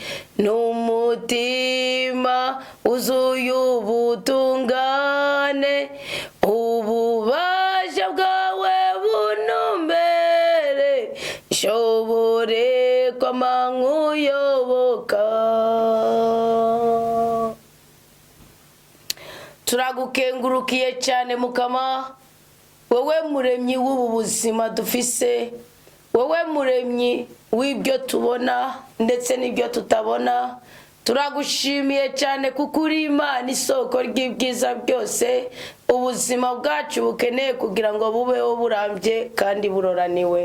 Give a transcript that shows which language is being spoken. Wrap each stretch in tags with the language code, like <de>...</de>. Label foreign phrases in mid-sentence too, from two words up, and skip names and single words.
<rn>n'umutima wuzuye ubutungane, ububasha bwawe bunombere, nshobore kwama nkuyoboka. Turagukengurukiye cyane Mukama, wowe muremyi w'ubu buzima dufise, wowe muremyi w'ibyo tubona ndetse n'ibyo tutabona. Turagushimiye cyane kuko uri Imana isoko ry'ibyiza byose ubuzima bwacu bukeneye kugira ngo bubeho burambye kandi buroraniwe.</rn>